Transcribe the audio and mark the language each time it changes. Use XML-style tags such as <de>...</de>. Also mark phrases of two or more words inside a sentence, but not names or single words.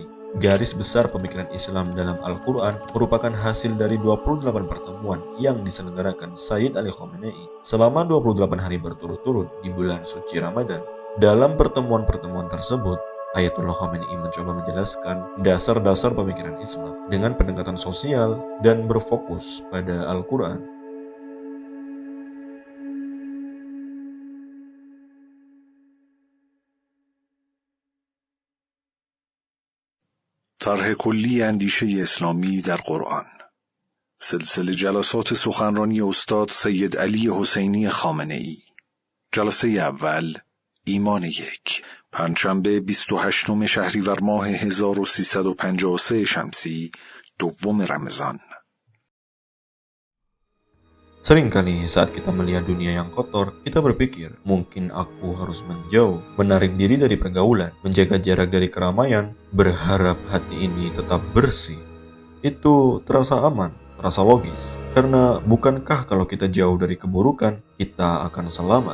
<id>Garis besar pemikiran Islam dalam Al-Quran merupakan hasil dari 28 pertemuan yang diselenggarakan Sayyid Ali Khamenei selama 28 hari berturut-turut di bulan suci Ramadan. Dalam pertemuan-pertemuan tersebut, Ayatullah Khamenei mencoba menjelaskan dasar-dasar pemikiran Islam dengan pendekatan sosial dan berfokus pada Al-Quran.</id> <fa>طرح کلی اندیشه اسلامی در قرآن. سلسله جلسات سخنرانی استاد سید علی حسینی خامنه‌ای. جلسه اول، ایمان یک، پنجشنبه 28 شهریور ماه 1353 شمسی، دوم رمضان.</fa> <id>Seringkali saat kita melihat dunia yang kotor, kita berpikir, mungkin aku harus menjauh, menarik diri dari pergaulan, menjaga jarak dari keramaian, berharap hati ini tetap bersih. Itu terasa aman, terasa logis, karena bukankah kalau kita jauh dari keburukan, kita akan selamat?</id>